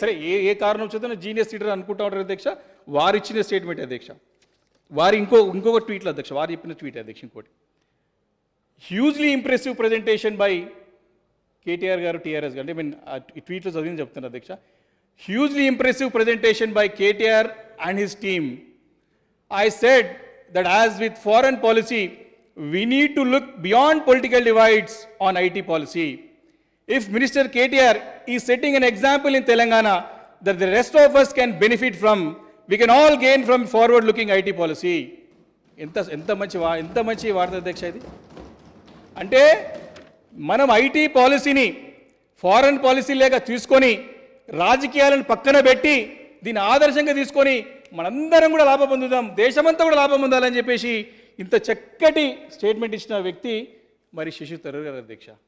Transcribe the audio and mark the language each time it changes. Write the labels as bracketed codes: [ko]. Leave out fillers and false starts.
[te] సరే, ఏ కారణం చేత జీనియస్ లీడర్ అనుకుంటా ఉంటారు అధ్యక్ష. వారు ఇచ్చిన స్టేట్మెంట్ అధ్యక్ష. వారి ఇంకొక ట్వీట్లో అధ్యక్ష, వారు చెప్పిన ట్వీట్ అధ్యక్ష ఇంకోటి, [en] hugely impressive presentation by KTR [te] గారు, టీఆర్ఎస్ గారు, అంటే ఈ ట్వీట్లో చదివింది చెప్తున్నారు అధ్యక్ష. [en] Hugely impressive presentation by KTR and his team I said that as with foreign policy, we need to look beyond political divides on IT policy. If Minister KTR is setting an example in Telangana that the rest of us can benefit from, we can all gain from forward-looking IT policy. [te] ఎంత మంచి వార్త అధ్యక్ష ఇది. అంటే మనం IT పాలసీని foreign policy లేక తీసుకొని రాజకీయాలను పక్కన పెట్టి దీన్ని ఆదర్శంగా తీసుకొని మనందరం కూడా లాభం పొందుదాం, దేశమంతా కూడా లాభం పొందాలని చెప్పేసి ఇంత చక్కటి స్టేట్మెంట్ ఇచ్చిన వ్యక్తి మరి శశి థరూర్ గారు అధ్యక్ష.